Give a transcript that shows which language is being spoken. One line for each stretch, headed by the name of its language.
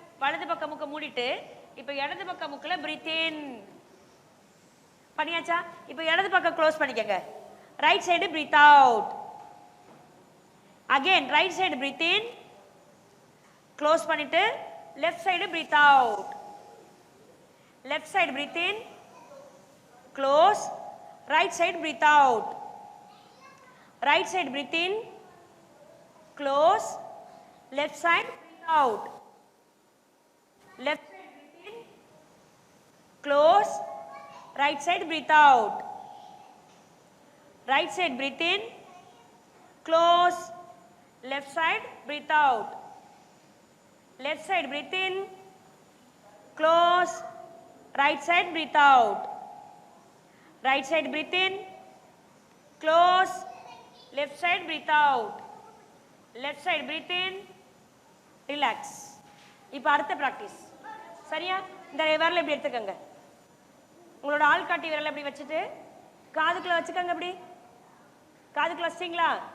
Tamil: வலது பக்கம் மூக்க மூடிட்டு இப்போ இடது பக்கம் மூக்கில் பிரீத் இன் பண்ணியாச்சா? இப்போ இடது பக்கம் க்ளோஸ் பண்ணிக்கங்க.
English: Right side breathe out. Again right side breathe in, close பண்ணிட்டு left side breathe out. Left side breathe in, close. Right side breathe out. Right side breathe in, close. Left side breathe out. Left side breathe in, close. Right side breathe out. Right side breathe in, close. Left side breathe out. Left side breathe in, close. Right side breathe out. Right side breathe in, close. Left side breathe out. Left side breathe in, relax.
Tamil: இப்போ அடுத்த practice சரியா? இந்த விரலை இப்படி எடுத்துக்கங்க. உங்களோட ஆள்காட்டி விரலை இப்படி வச்சுட்டு காதுக்குள்ள வச்சுக்கோங்க. இப்படி காதுக்குள்ள வச்சிங்களா?